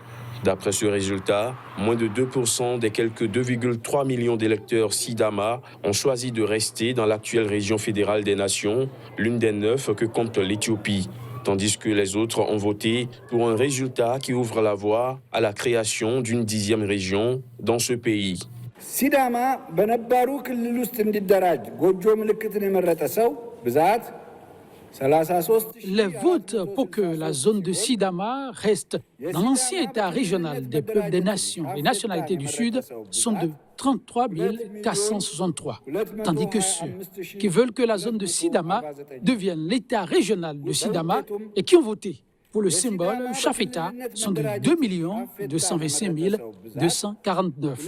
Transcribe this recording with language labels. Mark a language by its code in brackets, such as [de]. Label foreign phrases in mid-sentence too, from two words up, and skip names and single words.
[fr] D'après ce résultat, moins de 2% des quelques 2,3 millions d'électeurs Sidama ont choisi de rester dans l'actuelle région fédérale des nations, l'une des 9 que compte l'Éthiopie. Tandis que les autres ont voté pour un résultat qui ouvre la voie à la création d'une 10e région dans ce pays. [am] Sidama በነባሩ ክልል ውስጥ እንዲደራጅ ጎጆ ምልክትን የመረጠ ሰው ብዛት 33. [fr] Les votes pour que la zone de Sidama reste dans l'ancien état régional des peuples des nations et nationalités du Sud sont de 33 463, tandis que ceux qui veulent que la zone de Sidama devienne l'état régional de Sidama et qui ont voté pour le symbole Shafeta sont de 2 225 249.